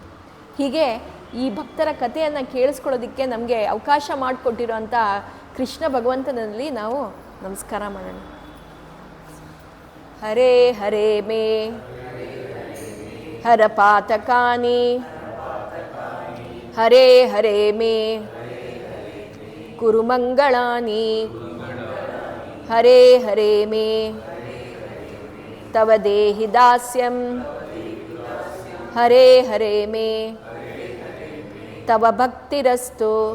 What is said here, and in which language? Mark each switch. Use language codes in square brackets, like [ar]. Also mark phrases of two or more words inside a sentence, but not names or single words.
[kn] ಹೀಗೆ ಈ ಭಕ್ತರ ಕಥೆಯನ್ನು ಕೇಳಿಸ್ಕೊಳ್ಳೋದಕ್ಕೆ ನಮಗೆ ಅವಕಾಶ ಮಾಡಿಕೊಟ್ಟಿರೋಂಥ ಕೃಷ್ಣ ಭಗವಂತನಲ್ಲಿ ನಾವು ನಮಸ್ಕಾರ ಮಾಡೋಣ. [sa] ಹರೇ ಹರೇ ಮೇ ಹರ ಪಾತಕಾನಿ, ಹರೇ ಹರೇ ಮೇ ಕುರು ಮಂಗಳಾನಿ, ಹರೇ ಹರೇ ಮೇ ತವ ದೇಹಿ ದಾಸ್ಯಂ, ಹರೇ ಹರೇ ಮೇ ತವ ಭಕ್ತಿರಸ್ತು.